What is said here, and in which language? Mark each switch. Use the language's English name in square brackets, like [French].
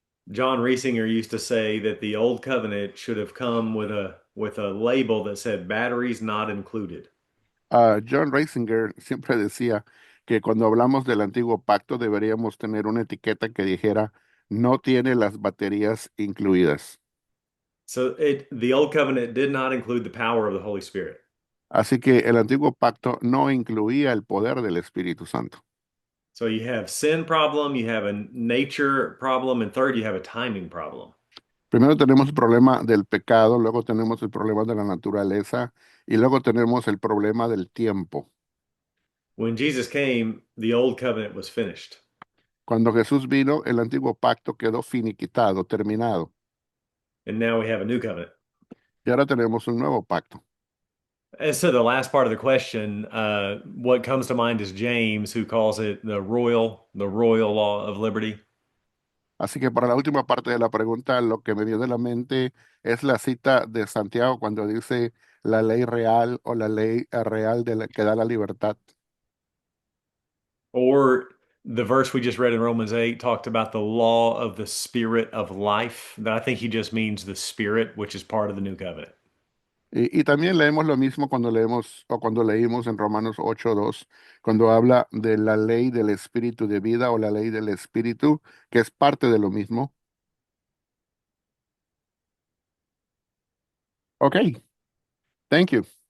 [English] John Riesinger used to say that the old covenant should have come with a label that said batteries not included. [Spanish] John Reisinger siempre decía que cuando hablamos del antiguo pacto deberíamos tener una etiqueta que dijera no tiene las baterías incluidas. [English] So the old covenant did not include the power of the Holy Spirit. [Spanish] Así que el antiguo pacto no incluía el poder del Espíritu Santo. [English] So you have sin problem, you have a nature problem, and third, you have a timing problem. [Spanish] Primero tenemos el problema del pecado, luego tenemos el problema de la naturaleza y luego tenemos el problema del tiempo. [English] When Jesus came, the old covenant was finished. [Spanish] Cuando Jesús vino, el antiguo pacto quedó finiquitado, terminado, [English] And now we have a new covenant. [Spanish] y ahora tenemos un nuevo pacto. [English] As to the last part of the question, what comes to mind is James, who calls it the royal law of liberty. [Spanish] Así que para la última parte de la pregunta, lo que me viene de la mente es la cita de Santiago cuando dice la ley real o la ley real que da la libertad. [English] Or the verse we just read in Romans 8 talked about the law of the spirit of life. That I think he just means the spirit, which is part of the new covenant. [Spanish] Y también leemos lo mismo cuando leemos o cuando leímos en Romanos 8:2, cuando habla de la ley del espíritu de vida o la ley del espíritu, que es parte de lo mismo. [English] Ok, thank you.